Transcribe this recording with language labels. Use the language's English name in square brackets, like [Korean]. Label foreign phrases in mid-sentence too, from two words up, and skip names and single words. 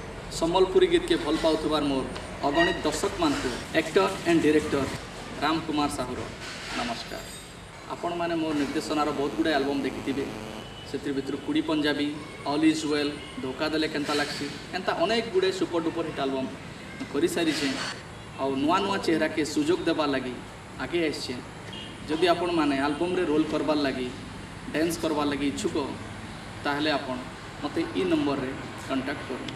[Sambalpuri] ସମ୍ବଲପୁରୀ ଗୀତ କେ ଭଲ ପାଉଥବାର ମୋର ଅଗଣିତ ଦର୍ଶକ ମାନକ [English] actor and director [Sambalpuri] ରାମ କୁମାର ସାହୁର ନମସ୍କାର। ଆପଣ ମାନେ ମୋର ନିର୍ଦ୍ଦେଶନାର ବହୁତ ଗୁଡ଼ା ଏଲବମ ଦେଖିଥିବେ। ସେ ଭିତର କୁଡ଼ି ପଞ୍ଜାବୀ, ऑल इज वेल, ଧୋଖା ଦେଲେ କେନ୍ତା ଲାଗସି, ଏନ୍ତା ଅନେକ ଗୁଡ଼େ [English] super duper hit [Sambalpuri] ଏଲବମ କର ସାରି ଆ ନୁଆ ନୁଆ ଚେହେରା କେ ସୁଯୋଗ ଦେବାର ଲାଗି ଆଗେ ଆସଚେ। ଯଦି ଆପଣ ମାନେ ଏଲବମ ରେ ରୋଲ କରବାର ଲାଗି ଡାନ୍ସ କରବାର ଲାଗି ଇଚ୍ଛୁକ ତାହଲେ ଆପଣ ମତେ ଇ ନମ୍ବର ରେ କଣ୍ଟାକ୍ଟ କରୁ।